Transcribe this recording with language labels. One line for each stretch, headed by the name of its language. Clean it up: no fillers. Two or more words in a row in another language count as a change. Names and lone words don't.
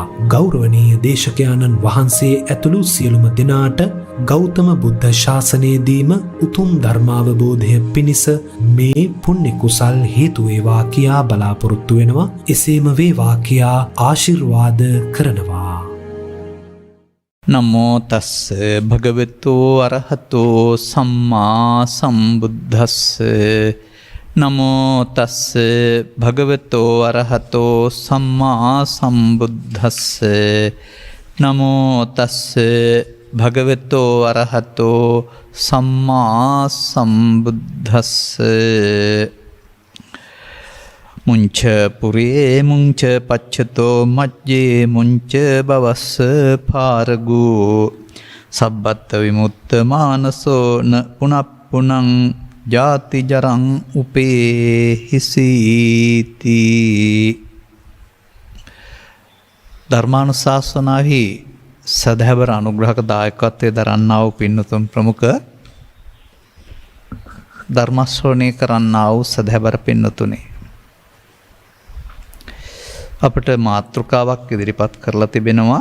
Sinhala: ගෞරවනීය දේශකයාණන් වහන්සේ ඇතුළු සියලුම දෙනාට ගෞතම බුද්ධ ශාසනයේදීම උතුම් ධර්මාවබෝධය පිණිස මේ පුණ්‍ය කුසල් හේතු වේවා කියා බලාපොරොත්තු වෙනවා. එසේම වේවා කියා ආශිර්වාද කරනවා.
Pali: නමෝ තස්ස භගවතු අරහතෝ සම්මා සම්බුද්දස්ස. නමෝ තස්ස භගවතු අරහතෝ සම්මා සම්බුද්දස්ස. නමෝ තස්ස භගවතු අරහතෝ සම්මා සම්බුද්දස්ස. මුංච පුරේ මුංච පච්චතෝ මජ්ජේ මුංච බවස්ස පාරගෝ සබ්බත් විමුත්ත මානසෝ න පුනප්පුනං ජාති ජරං උපේහිසීති.
Sinhala: ධර්මානුශාසනාහි සදහැවර අනුග්‍රහක දායකත්වයේ දරන්නා වූ පින්නතුන් ප්‍රමුඛ ධර්මශ්‍රවණය කරන්නා වූ සදහැවර පින්නතුනේ, අපට මාතෘකාවක් ඉදිරිපත් කරලා තිබෙනවා.